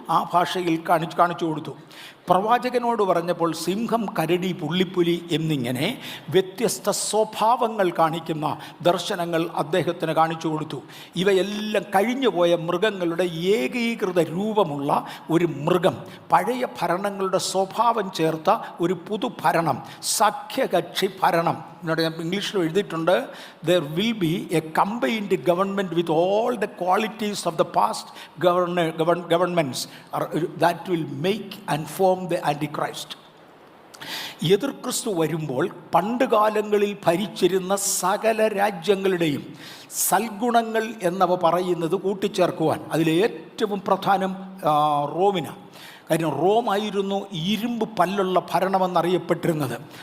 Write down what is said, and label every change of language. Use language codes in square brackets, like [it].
[ml] ആ ഭാഷയിൽ കാണിച്ചു കൊടുത്തു. പ്രവാചകനോട് പറഞ്ഞപ്പോൾ സിംഹം, കരടി, പുള്ളിപ്പുലി എന്നിങ്ങനെ വ്യത്യസ്ത സ്വഭാവങ്ങൾ കാണിക്കുന്ന ദർശനങ്ങൾ അദ്ദേഹത്തിന് കാണിച്ചു കൊടുത്തു. ഇവയെല്ലാം കഴിഞ്ഞുപോയ മൃഗങ്ങളുടെ ഏകീകൃത രൂപമുള്ള ഒരു മൃഗം, പഴയ ഭരണങ്ങളുടെ സ്വഭാവം ചേർത്ത ഒരു പുതുഭരണം, സഖ്യകക്ഷി ഭരണം. എന്നോട് ഞാൻ ഇംഗ്ലീഷിൽ എഴുതിയിട്ടുണ്ട്, [en] there will be a combined government with all the qualities of the past governments that will make and form the Antichrist. [ml] എതിർ ക്രിസ്തു വരുമ്പോൾ പണ്ടുകാലങ്ങളിൽ ഭരിച്ചിരുന്ന സകല രാജ്യങ്ങളുടെയും സൽഗുണങ്ങൾ എന്നവ പറയുന്നത് കൂട്ടിച്ചേർക്കുവാൻ അതിലേറ്റവും പ്രധാനം റോമിനാണ്. കാര്യം റോമായിരുന്നു ഇരുമ്പ് പല്ലുള്ള ഭരണമെന്നറിയപ്പെട്ടിരുന്നത്.